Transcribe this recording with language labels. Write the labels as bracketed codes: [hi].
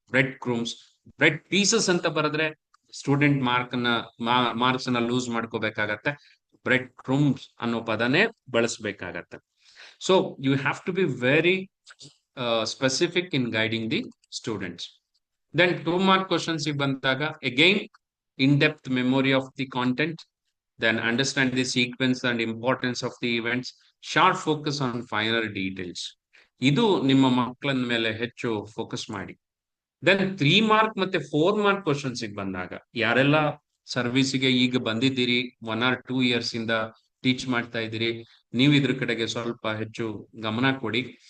[kn] Bread ಕ್ರೂಮ್ಸ್, bread pieces ಅಂತ ಬರೆದ್ರೆ student marks ಅನ್ನ ಲೂಸ್ ಮಾಡ್ಕೋಬೇಕಾಗತ್ತೆ. ಬ್ರೆಡ್ ಕ್ರೂಮ್ಸ್ ಅನ್ನೋ ಪದನೇ ಬಳಸಬೇಕಾಗತ್ತೆ. [en] So you have to be very specific in guiding the students. Then 2 mark questions ಬಂದಾಗ again in-depth memory of the content, then understand the sequence and importance of the events, sharp focus on finer details. [kn] ಇದು ನಿಮ್ಮ ಮಕ್ಕಳ ಮೇಲೆ ಹೆಚ್ಚು focus ಮಾಡಿ. Then 3 mark ಮತ್ತೆ 4 mark questions ಬಂದಾಗ ಯಾರೆಲ್ಲ ಸರ್ವಿಸ್ಗೆ ಈಗ ಬಂದಿದ್ದೀರಿ, 1 or 2 years ಇಂದ ಟೀಚ್ ಮಾಡ್ತಾ ಇದ್ದೀರಿ, ನೀವು ಇದ್ರ ಕಡೆಗೆ ಸ್ವಲ್ಪ ಹೆಚ್ಚು ಗಮನ ಕೊಡಿ.